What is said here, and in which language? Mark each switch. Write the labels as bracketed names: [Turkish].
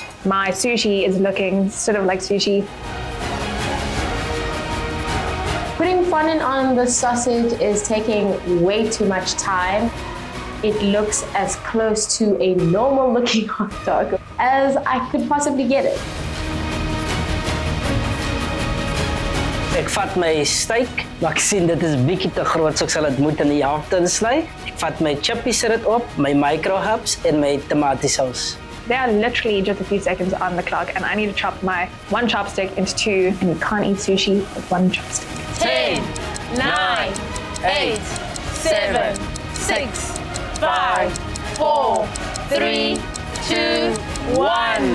[English] My sushi is looking sort of like sushi. Putting fondant on the sausage is taking way too much time. It looks as close to a normal looking hot dog as I could possibly get it. [Afrikaans] Ek vat my steak, maar ek sien dit is bietjie te groot, so ek sal dit moet in die helfte insny. Ek vat my chippies dit op, my micro hubs en my tomatiesaus. [English] There are literally just a few seconds on the clock and I need to chop my one chopstick into two, and you can't eat sushi with one chopstick. 10, 9, 8, 7, 6, 5, 4, 3, 2, 1.